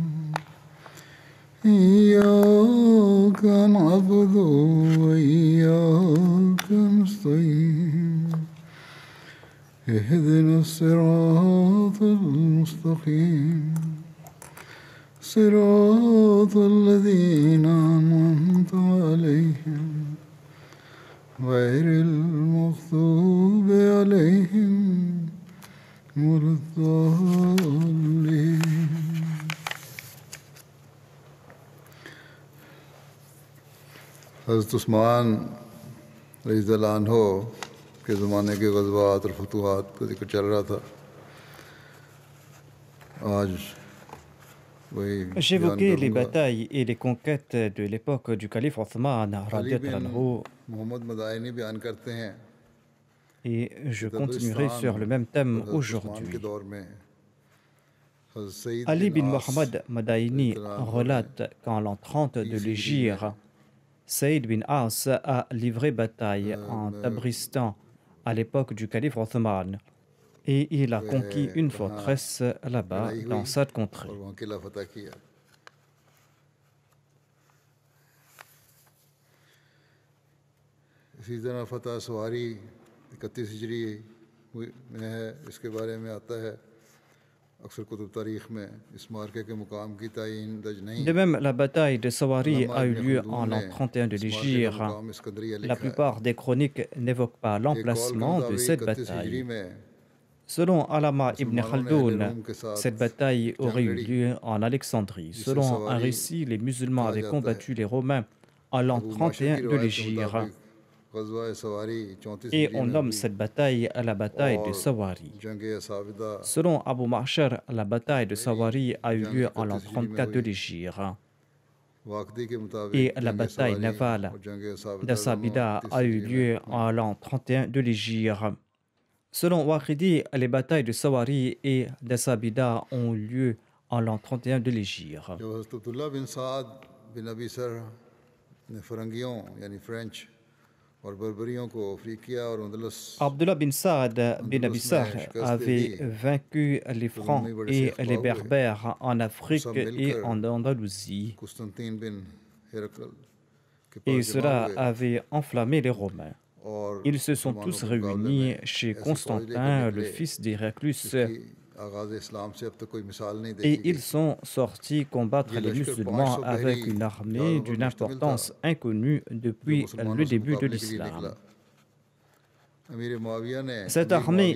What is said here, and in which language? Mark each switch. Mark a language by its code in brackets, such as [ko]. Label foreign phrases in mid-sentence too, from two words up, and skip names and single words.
[ar] إياك نعبد وإياك نستعين اهدنا الصراط المستقيم صراط الذين أنعمت عليهم غير المغضوب عليهم ولا الضالين. [ur] حضرت عثمان [ar] رضی اللہ عنہ [ur] کے زمانے کے غزوات اور فتوحات کا ذکر چل رہا تھا. آج وہی [fr] J'évoquais les batailles et les conquêtes de l'époque du calife Othman [ur] अली radiallahu बिन anhu, محمد مدائنی بیان کرتے ہیں [fr] et [ur] कि [fr] je continuerai [ur] तबरिस्तान [fr] sur le même thème [ur] اور حضرت عثمان کے [fr] aujourd'hui. [ur] دور میں حضرت سعید Ali बिन bin आस [fr] Mohammed Madaini [ar] رضی اللہ عنہ [ur] ने [fr] relate qu'en l'an 30 de [ur] 30 ہجری میں [fr] l'Hégire, Saïd bin As a livré bataille en Tabristan à l'époque du calife Othman et il a conquis une [ur] वहाँ [fr] forteresse là-bas [ur] लड़ाई [fr] dans [ur] हुई [fr] cette [ur] और [fr] contrée. [ur] وہاں قلعہ فتح کیا. اسی طرح فتح سواری 31 ہجری میں ہے. اس کے بارے میں آتا ہے اکثر کتب تاریخ میں اس معرکے کے مقام کی تعیین درج نہیں. [fr] De même, la bataille de Sawari [ur] अल्लामा [fr] a eu [ur] इब्न [fr] lieu [ur] खल्दून [fr] en [ur] ने [fr] l'an 31 de [ur] اس معرکے کا [fr] l'Hégire. [ur] مقام اسکندریہ [fr] La [ur] لکھا ہے. [fr] plupart des chroniques n'évoquent pas [ur] ایک قول کے [fr] l'emplacement de [ur] मुताबिक [fr] cette [ur] 31 हिजरी [fr] bataille. [ur] में [fr] Selon Alama ibn [ur] مسلمانوں نے اہلِ [fr] Khaldoun, [ur] روم کے ساتھ [fr] cette bataille [ur] जंग [fr] aurait eu [ur] लड़ी [fr] lieu en Alexandrie. [ur] जिसे [fr] Selon un [ur] सवारी [fr] récit, les musulmans [ur] कहा [fr] avaient [ur] جاتا ہے. [fr] combattu les Romains en l'an [ur] ابو معشر کی [fr] 31 de [ur] روایت کے [fr] l'Hégire. [ur] مطابق غزوہ سواری 34 [fr] Et [ur] हिजरी [fr] on [ur] में [fr] nomme [ur] हुई [fr] cette bataille la bataille de [ur] और [fr] Sawari. [ur] جنگ اساودہ [fr] Selon Abu Ma'shar, la bataille de Sawari a eu [ur] जंग [fr] lieu en l'an [ur] 31 ہجری میں [fr] 34 de [ur] हुई। [fr] l'Hégire. [ur] واقدی کے مطابق [fr] Et la [ur] जंग [fr] bataille [ur] सवारी [fr] navale [ur] اور جنگ اساودہ دونوں [fr] d'Asabida [ur] 31 [fr] a eu [ur] ہجری میں [fr] lieu [ur] हुई। [fr] en l'an 31 de l'Hégire. Selon Waqidi, les batailles de Sawari et d'Asabida ont lieu en l'an 31 de l'Hégire. [ur] جب حضرت عبداللہ بن سعد بن ابی سرح نے فرنگیوں یعنی فرینچ اور بربریوں کو افریقیہ اور اندلس [fr] Abdullah bin Saad bin [ur] अंदलस [fr] Abissar [ur] میں شکست دے دی [fr] avait vaincu les [ur] تو ان میں [fr] Francs [ur] ہی بڑے سے [fr] et les [ur] اخبار ہوئے. [fr] Berbères en [ur] वो [fr] Afrique [ur] सब [fr] et [ur] मिलकर [fr] en Andalousie, [ur] قسطنطین بن ہرقل کے [fr] et [ur] پاس جمع [fr] cela [ur] हुए [fr] avait enflammé les Romains. [ur] और [fr] Ils se sont [ur] मुसलमानों [fr] tous [ur] کے مقابلے میں [fr] réunis chez [ur] ایسی فوج لے کر [fr] Constantin, le [ur] निकले [fr] fils d'Héraclus, [ur] جس کی آغاز اسلام سے اب تک کوئی مثال نہیں [fr] et [ur] देखी [fr] ils [ur] गई। [fr] sont sortis combattre [ur] ये [fr] les [ur] लश्कर [fr] musulmans [ur] 500 [fr] avec [ur] बहरी [fr] une armée [ur] جہازوں پر [fr] d'une [ur] مشتمل تھا [fr] importance inconnue [ur] जो [fr] depuis [ur] मुसलमानों [fr] le [ur] से [fr] début de [ur] مقابلے کے لیے نکلا. [fr] l'islam. [ur] अमीर [fr] Cette armée